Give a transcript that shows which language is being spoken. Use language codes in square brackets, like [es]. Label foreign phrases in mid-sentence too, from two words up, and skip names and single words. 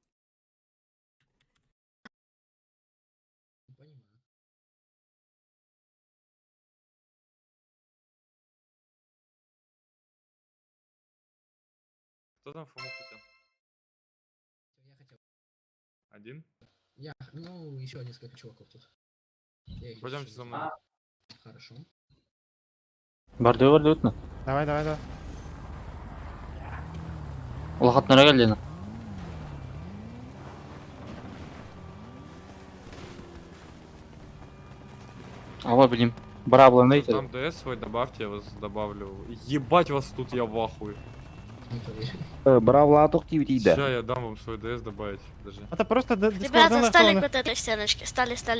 [ru] Кто там Фому хотел? Я хотел. Один? Ну, еще несколько чуваков тут. Пойдемте за мной. Хорошо. [kk] Барды өтіні. [ru] Давай. Улахатнара келдені. А вот, блин, Бравла найти. Там ДС свой добавьте, я вас добавлю. Ебать вас тут, я в ахуе. Бравла активити Сейчас да. я дам вам свой ДС добавить. Даже. Это просто Ребята, стали к вот этой стеночке. Стали.